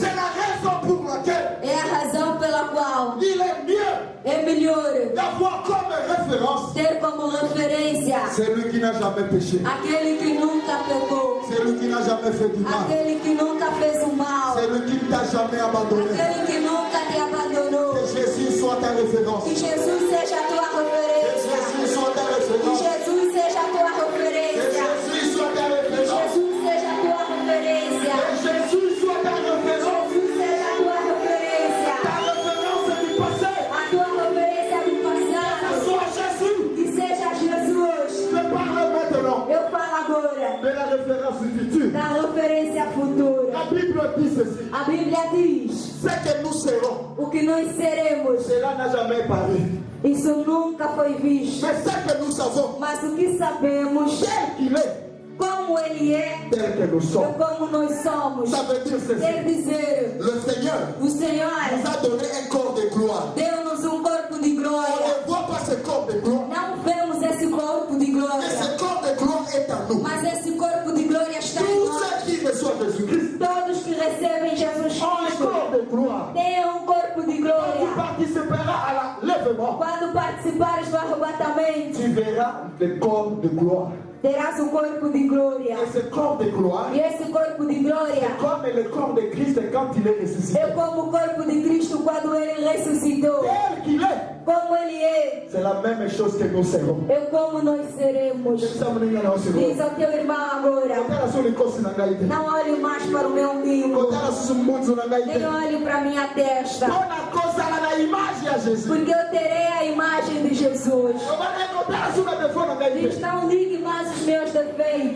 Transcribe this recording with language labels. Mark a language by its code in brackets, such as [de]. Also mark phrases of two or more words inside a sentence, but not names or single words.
[pt] É a razão pela qual é melhor ter como referência aquele que nunca pecou, aquele que nunca fez o mal, aquele que nunca te abandonou. [fr] Que Jesus soit ta référence. [pt] Que Jesus seja a tua referência. [fr] Que Jesus soit ta référence. [pt] Que Jesus seja a tua referência. [fr] Que Jesus soit ta [pt] Que [fr] référence. [pt] Jesus seja a tua referência. [fr] Que Jesus soit ta référence. [pt] Jesus seja a tua referência. [fr] Ta référence du passé. [pt] A tua referência do passado. [fr] Que soit Jésus. [pt] Que seja Jesus. [fr] Je parle maintenant [pt] Eu falo agora [fr] de la référence du futur. [pt] da referência futura. [fr] La Bible dit ceci. [pt] A Bíblia diz: [fr] Ce que nous serons, [pt] o que nós seremos, [fr] cela n'a jamais paru. [pt] isso nunca foi visto. [fr] Mais ce que nous savons, [pt] Mas o que sabemos, [fr] tel qu'il est, [pt] como Ele é, [fr] tel que nous [pt] é [fr] sommes. [pt] como nós somos. [fr] Ça veut dire [pt] Quer [fr] ceci. [pt] dizer, [fr] Le Seigneur [pt] o Senhor [fr] nous a donné un corps de gloire. [pt] deu-nos um corpo de [fr] On [pt] glória. [fr] ne voit pas ce corps de gloire. [pt] Não vemos esse corpo de [fr] Mais [pt] glória, [fr] ce corps de gloire est en nous. [pt] mas esse corpo de glória está em [fr] Tous [pt] nós. [fr] ceux qui reçoivent Jésus-Christ [pt] Todos que recebem Jesus [fr] ont un [pt] Cristo [fr] corps de gloire. [pt] têm um corpo de [fr] Tu [pt] glória. [fr] participeras à l'enlèvement. [pt] Quando participares do arrebatamento, [fr] Tu verras le corps de gloire. [pt] terás um corpo de glória. [fr] Et ce corps de gloire, [pt] E esse corpo de glória [fr] comme le corps de Christ quand il est ressuscité. [pt] é como o corpo de Cristo quando Ele ressuscitou. [fr] Tel qu'il est, [pt] Como Ele é, [fr] c'est la même chose que nous serons. [pt] é como nós seremos. Diz ao teu irmão agora: não olhe mais para o meu umbigo, nem olhe para a minha testa, porque eu terei a imagem de Jesus. Diz: não ligue mais os meus defeitos.